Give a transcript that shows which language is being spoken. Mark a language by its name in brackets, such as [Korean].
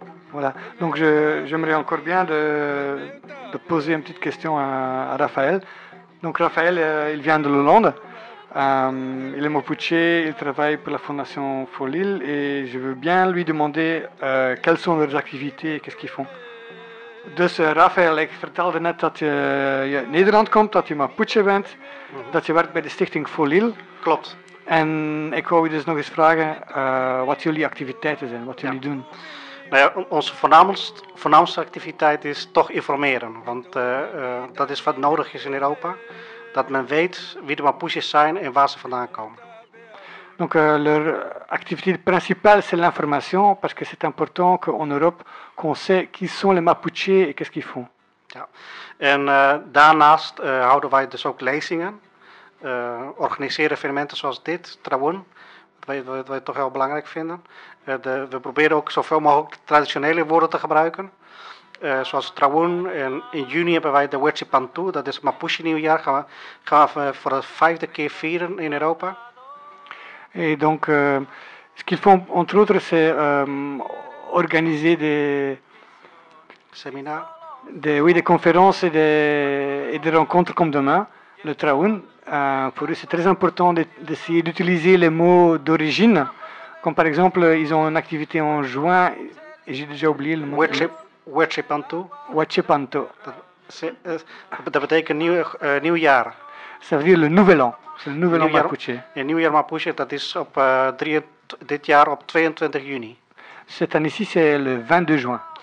[French] Voilà, donc j'aimerais encore bien de poser une petite question à Raphaël. Donc Raphaël, il vient de l'Hollande. Il est Mapuche, il travaille pour la Fondation Folil et je veux bien lui demander quelles sont leurs activités et qu'est-ce qu'ils font. [Dutch] Dus Raphaël, ik vertelde net dat je uit Nederland komt, dat je Mapuche bent, dat je werkt bij de stichting Folil. Klopt. En ik wou je dus nog eens vragen wat jullie activiteiten zijn, wat jullie doen. Nou ja, onze voornaamste activiteit is toch informeren, want dat is wat nodig is in Europa. Dat men weet wie de Mapuches zijn en waar ze vandaan komen. [French] Donc leur activité principale c'est l'information parce que c'est important qu'en Europe qu'on sait qui sont les Mapuches et qu'est-ce qu'ils font. [Dutch] Ja. En daarnaast houden wij dus ook lezingen, organiseren evenementen zoals dit, Trawun, wat wij toch heel belangrijk vinden. We proberen ook zoveel mogelijk traditionele woorden te gebruiken. Zoals Trawun. En in juni hebben wij de Wetsipantu, dat is Mapuche nieuwjaar, gaan we voor de vijfde keer vieren in Europa. [French] En donc, ce qu'ils font entre autres, c'est organiser des conférences et des rencontres comme demain, le Trawun. Pour eux, c'est très important d'essayer d'utiliser les mots d'origine. Comme par exemple, ils ont une activité en juin, et j'ai déjà oublié le mot. [Mapuche] Wetsipantu. Wetsipantu. [French] Ça veut dire nouveau. Ça veut dire le nouvel an. C'est le nouvel an Mapuche. [Dutch] Et nieuwjaar Mapuche, dat is op dit jaar op 22 juni. [French] Cette année-ci, c'est le 22 juin.